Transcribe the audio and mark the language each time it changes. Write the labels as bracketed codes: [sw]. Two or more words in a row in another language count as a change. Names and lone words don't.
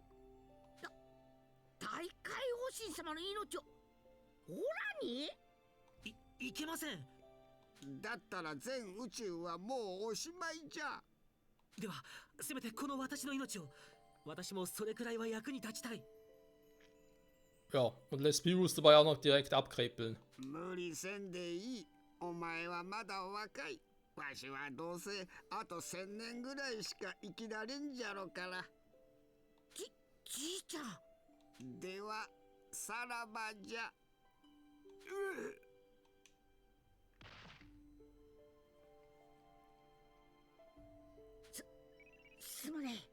[ja] 大海王神様の命をオラに。いけません。だったら全宇宙はもうおしまいじゃ。ではせめてこの私の命を。私もそれくらいは役に立ちたい。 [de] Ja, und lässt Beerus dabei auch noch direkt abkrepeln. [ja] 無理せんでいい。お前はまだ若い。わしはどうせあと1000年ぐらいしか生きられんじゃろから。じいちゃん。ではさらばじゃ。すまねえ。